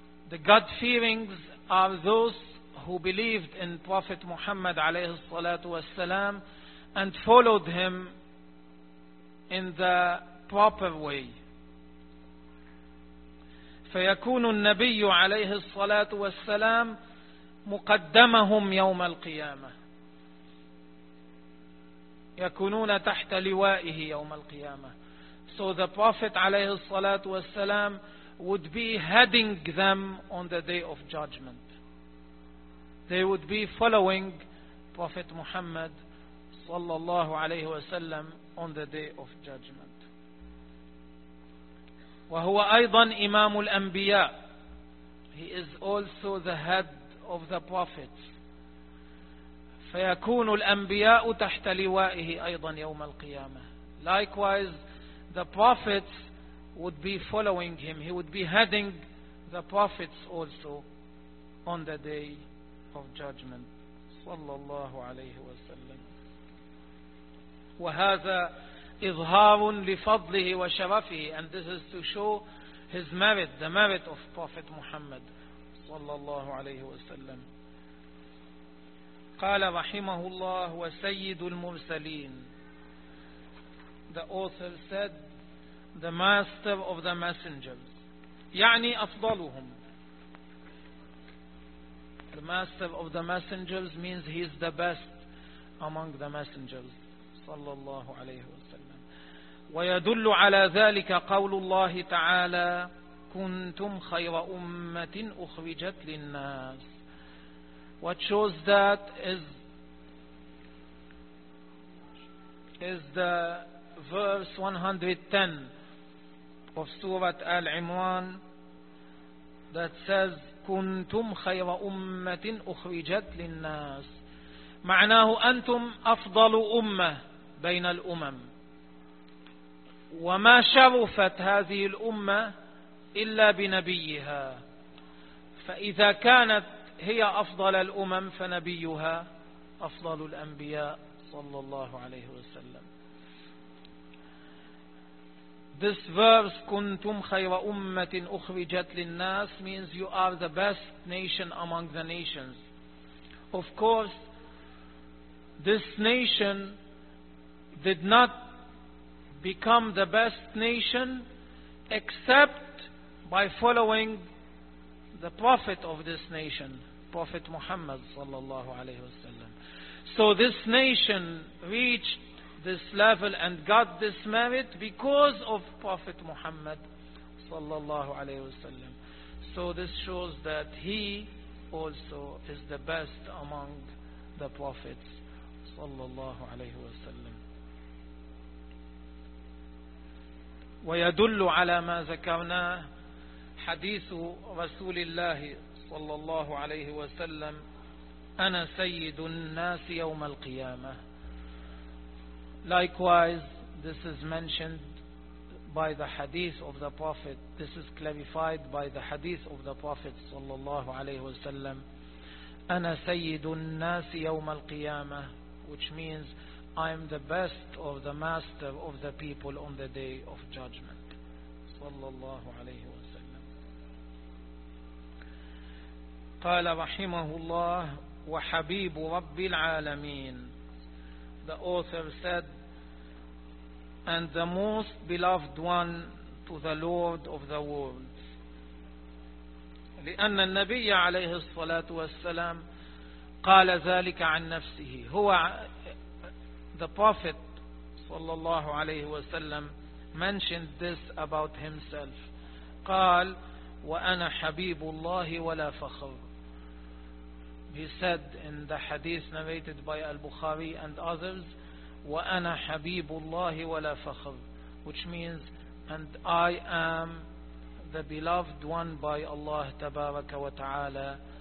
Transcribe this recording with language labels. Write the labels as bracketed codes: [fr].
[en] The God-fearings are those who believed in Prophet Muhammad [ar] عليه الصلاة والسلام [en] and followed him in the proper way. [ar] فيكون النبي عليه الصلاة والسلام مقدمهم يوم القيامة. يكونون تحت لوائه يوم القيامة. [en] So the Prophet [ar] عليه الصلاة والسلام [en] would be heading them on the day of judgment. They would be following Prophet Muhammad [ar] صلى الله عليه وسلم [en] on the day of judgment. [ar] وهو أيضا إمام الأنبياء. [en] He is also the head of the prophets. [ar] فيكون الأنبياء تحت لوائه أيضا يوم القيامة. [en] Likewise, the prophets would be following him. He would be heading the prophets also on the day of judgment. [ar] صلى الله عليه وسلم. وهذا إظهار لفضله وشرفه. [en] And this is to show his merit, the merit of Prophet Muhammad. [ar] صلى الله عليه وسلم. قال رحمه الله وسيد المرسلين. [en] The author said, the master of the messengers. [ar] يعني أفضلهم. [en] The master of the messengers means he is the best among the messengers. [ar] صلى الله عليه وسلم. ويدل على ذلك قول الله تعالى كنتم خير أمة أخرجت للناس. [en] What shows that is the verse 110 of Surah Al-Imran that says [ar] كنتم خير أمة أخرجت للناس. معناه أنتم أفضل أمة بين الأمم. وما شرفت هذه الأمة إلا بنبيها. فإذا كانت هي أفضل الأمم فنبيها أفضل الأنبياء صلى الله عليه وسلم. [en] This verse [ar] كنتم خير أمة أخرجت للناس [en] means you are the best nation among the nations. Of course, this nation did not become the best nation except by following the prophet of this nation, Prophet Muhammad sallallahu alayhi wa sallam. So this nation reached this level and got this merit because of Prophet Muhammad sallallahu alayhi wa sallam. So this shows that he also is the best among the prophets sallallahu alayhi wa sallam. [ar] ويدل على ما ذكرناه حديث رسول الله صلى الله عليه وسلم أنا سيد الناس يوم القيامة. [en] Likewise, this is mentioned by the hadith of the Prophet. This is clarified by the hadith of the Prophet [ar] صلى الله عليه وسلم. أنا سيد الناس يوم القيامة, [en] which means I am the best of the master of the people on the day of judgment. [ar] صلى الله عليه وسلم. قال رحمه الله وحبيب رب العالمين. [en] The author said, and the most beloved one to the Lord of the worlds. [ar] لأن النبي عليه الصلاة والسلام قال ذلك عن نفسه. [en] هو the prophet [ar] صلى الله عليه وسلم [en] mentioned this about himself. [ar] قال وأنا حبيب الله ولا فخر. [en] He said in the hadith narrated by Al-Bukhari and others, [ar] وَأَنَا حَبِيبُ اللَّهِ وَلَا فَخْرٌ, [en] which means, and I am the beloved one by Allah [ar] تبارك وتعالى.